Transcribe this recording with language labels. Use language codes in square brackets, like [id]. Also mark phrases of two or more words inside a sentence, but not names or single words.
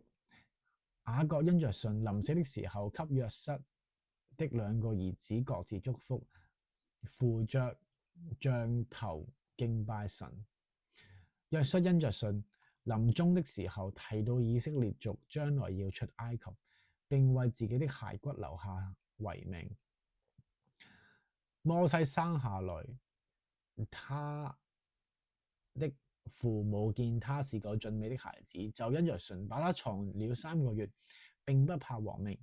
[zh] 雅各因着信，臨死的時候給約瑟的兩個兒子各自祝福，扶着杖頭敬拜神。約瑟因着信，臨終的時候提到以色列族將來要出埃及，並為自己的骸骨留下遺命。摩西生下來，他的父母見他是個俊美的孩子，就因着信把他藏了3個月，並不怕王命。